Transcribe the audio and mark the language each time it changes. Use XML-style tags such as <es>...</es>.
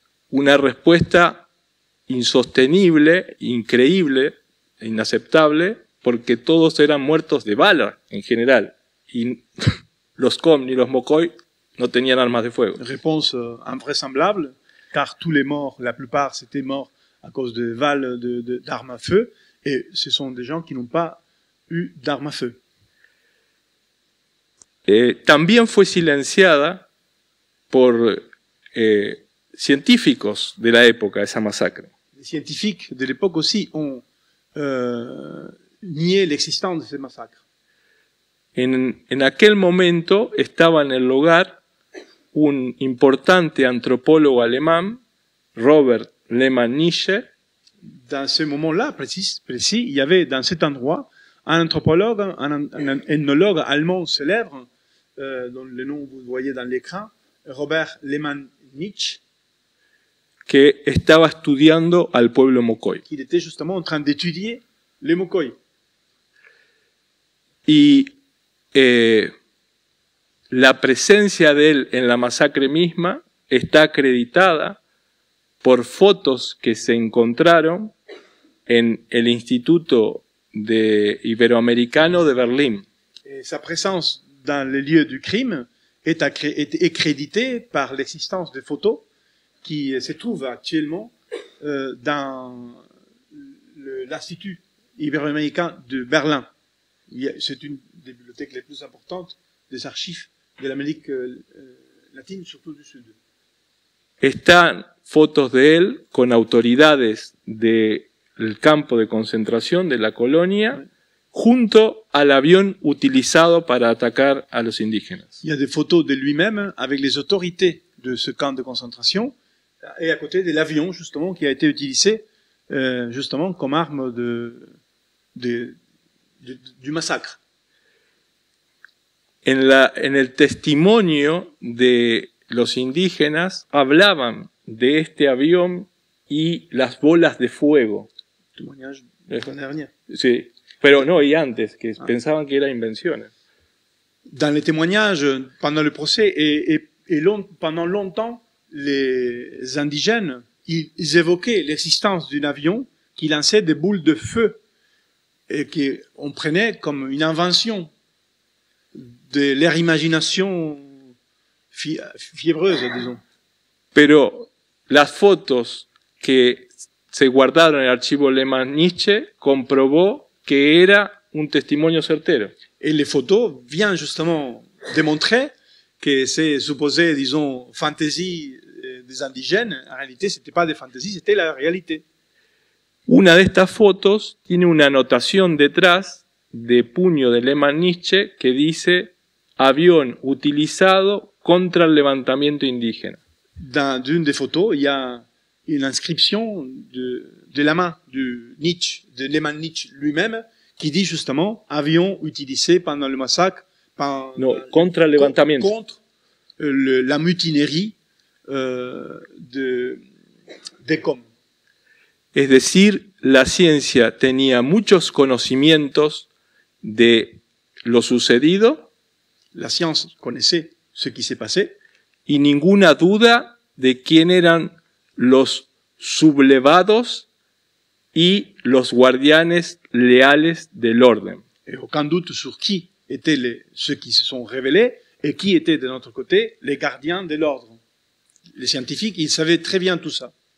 <es>Una respuesta insostenible, increíble, inaceptable, porque todos eran muertos de bala en general. Y los Com ni los Mocoy no tenían armas de fuego.</es> <fr>Réponse invraisemblable, car tous les morts, la plupart, c'était morts à cause de balles d'armes à feu, et ce sont des gens qui n'ont pas eu d'armes à feu.</fr> <es>También fue silenciada por científicos de la época, esa masacre.</es> <fr>Les scientifiques de l'époque aussi ont nié l'existence de ces massacres.</fr> <es>En aquel momento estaba en el lugar un importante antropólogo alemán, Robert Lehmann-Nietzsche.</es> <fr>Dans ce moment-là, précis, il y avait dans cet endroit un anthropologue, un ethnologue allemand célèbre, dont le nom vous voyez dans l'écran, Robert Lehmann-Nietzsche,</fr> <es>que estaba estudiando al pueblo Mocoy.</es> <fr>Il était justement en train d'étudier les Mocoy.</fr> <es>Y la presencia de él en la masacre misma está acreditada por fotos que se encontraron en el Instituto Iberoamericano de Berlín.</es> <fr>Et sa présence dans les lieux du crime est créditée par l'existence de photos qui se trouvent actuellement dans l'Institut ibéro-américain de Berlin. C'est une des bibliothèques les plus importantes des archives de l'Amérique latine, surtout du Sud.</fr> <es>Están fotos de él con autoridades del campo de concentración de la colonia, junto al avión utilizado para atacar a los indígenas.</es> <fr>Il y a des photos de lui-même avec les autorités de ce camp de concentration et à côté de l'avion justement qui a été utilisé justement comme arme du massacre.</fr> <es>En el testimonio de los indígenas hablaban de este avión y las bolas de fuego.</es> <fr>Témoignage de l'année dernière.</fr> <es>Sí, pero no, y antes, que pensaban que eran invenciones.</es> <fr>Dans les témoignages, pendant le procès pendant longtemps, les indigènes, ils évoquaient l'existence d'un avion qui lançait des boules de feu et qu'on prenait comme une invention de leur imagination fiebreuse, disons.</fr> <es>Pero las fotos que se guardaron en el archivo Lehmann-Nietzsche comprobó que era un testimonio certero.</es> <fr>Et les photos viennent justement démontrer que c'est supposé, disons, fantaisie des indigènes. En réalité, ce n'était pas des fantaisies, c'était la réalité.</fr> <es>Una de estas fotos tiene una anotación detrás de puño de Lehmann-Nietzsche que dice avión utilizado contra el levantamiento indígena.</es> <fr>Dans une des photos, il y a une inscription de la main de Nietzsche, de Lehmann-Nietzsche lui-même, qui dit justement avion utilisé pendant le massacre,</fr> <es>contra el levantamiento.</es> <fr>Contre la mutinerie des COM.</fr> <es>Es decir, la ciencia tenía muchos conocimientos de lo sucedido.</es> <fr>La science connaissait ce qui s'est passé.</fr> <es>Y ninguna duda de quién eran los sublevados y los guardianes leales del orden.</es> <fr>Et aucun doute sur qui étaient ceux qui se sont révélés et qui étaient de notre côté les gardiens de l'ordre. Les scientifiques, ils savaient très bien tout ça.</fr>